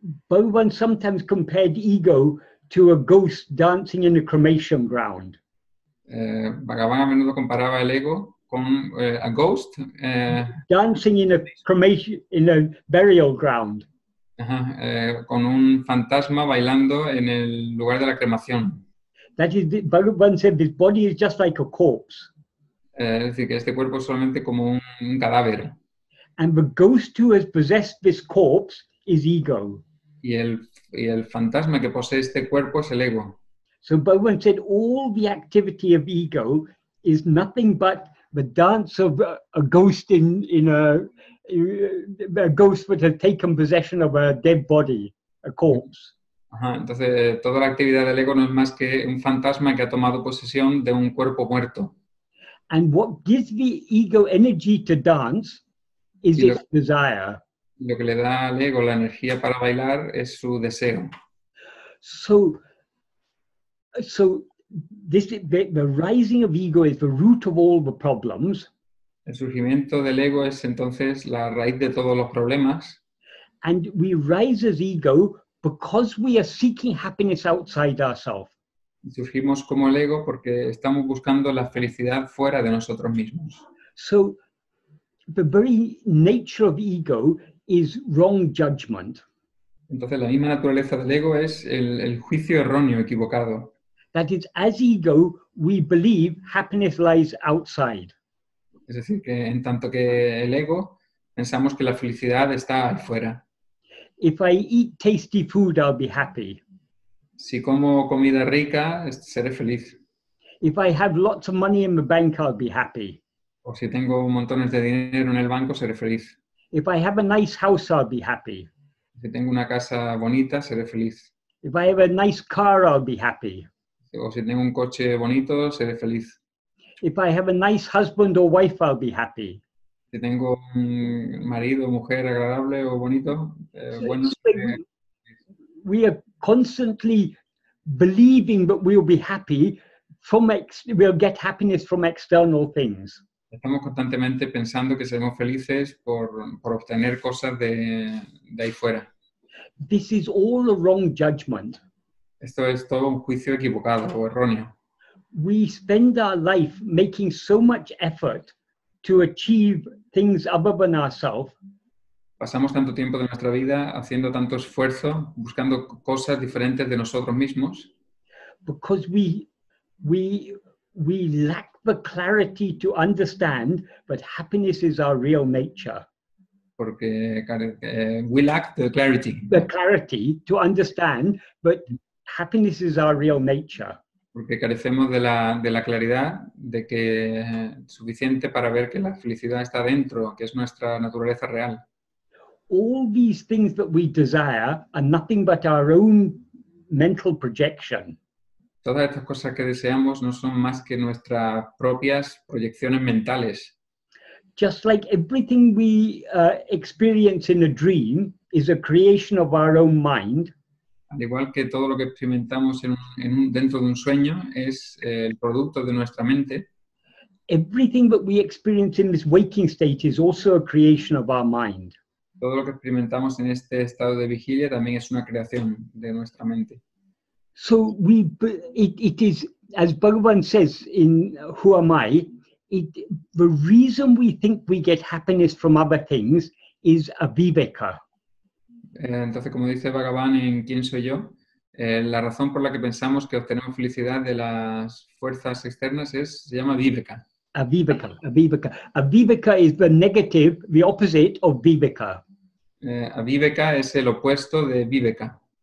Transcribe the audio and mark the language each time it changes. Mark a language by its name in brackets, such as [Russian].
[English] Bhagavan sometimes compared ego to a ghost dancing in a cremation ground. [Spanish] Bhagavan a menudo comparaba el ego con [English] a ghost. Dancing in a cremation, in a burial ground. [Spanish] Con un fantasma bailando en el lugar de la cremación. [English] That is, Bhagavan said, this body is just like a corpse. [Spanish] Es decir, que este cuerpo es solamente como un cadáver. [English] And the ghost who has possessed this corpse is ego. [Spanish] Y el fantasma que posee este cuerpo es el ego. [English] So Bhagavan said all the activity of ego is nothing but the dance of a ghost in a ghost that has taken possession of a dead body, a corpse. [Spanish] Entonces, toda la actividad del ego no es más que un fantasma que ha tomado posesión de un cuerpo muerto. [English] And what gives the ego energy to dance is its desire. [Spanish] Lo que le da al ego la energía para bailar es su deseo. [English] So the rising of ego is the root of all the problems. [Spanish] El surgimiento del ego es entonces la raíz de todos los problemas. [English] And we rise as ego because we are seeking happiness outside ourselves. [Spanish] Surgimos como el ego porque estamos buscando la felicidad fuera de nosotros mismos. [English] So the very nature of ego is wrong judgment. [Spanish] Entonces la misma naturaleza del ego es el juicio erróneo, equivocado. [English] That is, as ego, we believe happiness lies outside. [Spanish] Es decir, que en tanto que el ego pensamos que la felicidad está afuera. [English] If I eat tasty food, I'll be happy. [Spanish] Si como comida rica, seré feliz. [English] If I have lots of money in the bank, I'll be happy. [Spanish] O si tengo montones de dinero en el banco, seré feliz. [English] If I have a nice house, I'll be happy. [Spanish] Si tengo una casa bonita, seré feliz. [English] If I have a nice car, I'll be happy. [Spanish] O si tengo un coche bonito, seré feliz. [English] If I have a nice husband or wife, I'll be happy. [Spanish] Si tengo un marido o mujer agradable o bonito, bueno. [English] We are constantly believing that we'll be happy we'll get happiness from external things. [Spanish] Estamos constantemente pensando que seremos felices por obtener cosas de ahí fuera. [English] This is all a wrong judgment. [Spanish] Esto es todo un juicio equivocado o erróneo. [English] We spend our life making so much effort to achieve things other than ourselves. [Spanish] Pasamos tanto tiempo de nuestra vida haciendo tanto esfuerzo, buscando cosas diferentes de nosotros mismos. [English] Because we lack the clarity to understand that happiness is our real nature. [Spanish] Porque [English] we lack the clarity. The clarity to understand that happiness is our real nature. [Spanish] Porque carecemos de la claridad de que suficiente para ver que la felicidad está dentro, que es nuestra naturaleza real. [English] All these things that we desire are nothing but our own mental projection. [Spanish] Todas estas cosas que deseamos no son más que nuestras propias proyecciones mentales. [English] Just like everything we experience in a dream is a creation of our own mind. [Spanish] Al igual que todo lo que experimentamos dentro de un sueño es el producto de nuestra mente. [English] Everything that we experience in this waking state is also a creation of our mind. [Spanish] Todo lo que experimentamos en este estado de vigilia también es una creación de nuestra mente. [English] So it is, as Bhagavan says in Who Am I, the reason we think we get happiness from other things is aviveka. [Spanish] Entonces, como dice Bhagavan en ¿Quién soy yo? La razón por la que pensamos que obtenemos felicidad de las fuerzas externas se llama viveka. [English] Aviveka. Aviveka is the negative, the opposite of viveka. [Spanish] Aviveka es el opuesto de viveka.